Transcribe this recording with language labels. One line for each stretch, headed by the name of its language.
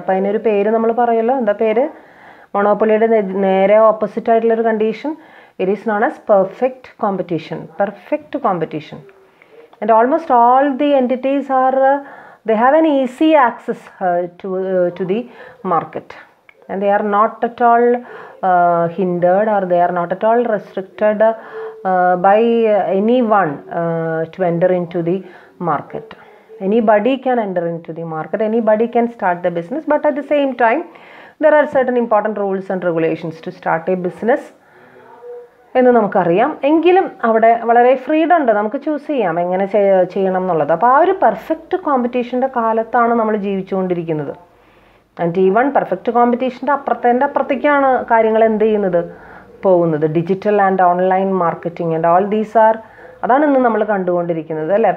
Malayalam: അപ്പോൾ അതിനൊരു പേര് നമ്മൾ പറയുമല്ലോ, എന്താ പേര്? മൊണോപ്പൊളിയുടെ നേരെ ഓപ്പോസിറ്റ് ആയിട്ടുള്ളൊരു condition,
English: It is known as perfect competition. Perfect competition. And almost all the entities are they have an easy access to the market, and they are not at all hindered, or they are not at all restricted by anyone to enter into the market. Anybody can enter into the market, anybody can start the business, but at the same time there are certain important rules and regulations to start a business
Malayalam: എന്ന് നമുക്കറിയാം. എങ്കിലും അവിടെ വളരെ freedom ഉണ്ട്, നമുക്ക് choose ചെയ്യാം എങ്ങനെ ചെയ്യണം എന്നുള്ളത്. അപ്പോൾ ആ ഒരു പെർഫെക്റ്റ് കോമ്പറ്റീഷൻ്റെ കാലത്താണ് നമ്മൾ ജീവിച്ചുകൊണ്ടിരിക്കുന്നത്.
English: and even
Malayalam: പെർഫെക്റ്റ് കോമ്പറ്റീഷൻ്റെ അപ്പുറത്തേക്കാണ് കാര്യങ്ങൾ എന്ത് ചെയ്യുന്നത്, പോകുന്നത്.
English: digital and online marketing and all these are,
Malayalam: അതാണ് ഇന്ന് നമ്മൾ കണ്ടുകൊണ്ടിരിക്കുന്നത് അല്ലേ.